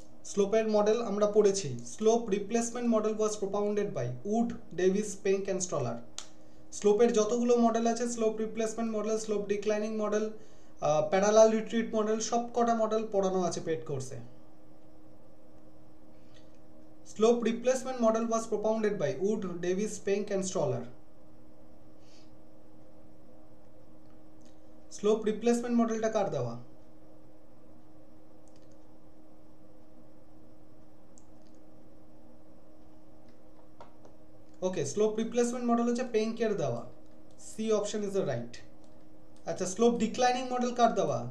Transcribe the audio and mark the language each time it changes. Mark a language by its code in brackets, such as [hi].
[bn] স্লোপের model আমরা পড়েছি। [en] Slope replacement model was propounded by Wood, Davis, Penck and Strahler. [bn] স্লোপের যতগুলো model আছে, slope replacement model, slope declining model, parallel retreat model, সব কটা model পড়ানো আছে পেড কোর্সে। [en] Slope replacement model was propounded by Wood, Davis, Penck and Stoller. [bn] Slope replacement model টা কার দেওয়া? Okay, slope replacement model হচ্ছে পেঙ্কের দেওয়া। [en] C option is the right. [bn] আচ্ছা, slope declining model কার দেওয়া?